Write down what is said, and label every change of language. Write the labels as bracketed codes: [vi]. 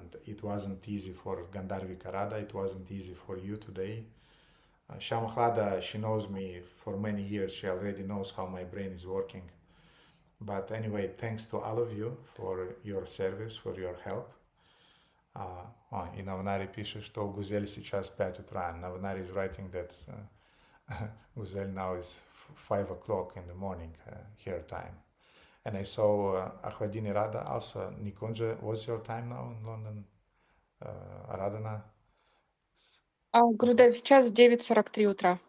[en] And it wasn't easy for Gandharvika Radha. It wasn't easy for you today. Shamahlada, she knows me for many years. She already knows how my brain is working. But anyway, thanks to all of you for your service, for your help. [ru] И Наванари пишет, что у Гузели сейчас 5 утра. [en] Наванари is writing that Guzel now is 5 o'clock in the morning here time. And I saw Ahladini Radha also. Nikunja, what's your time now in London? Radhana? [ru] Гурудев, сейчас 9:43 утра.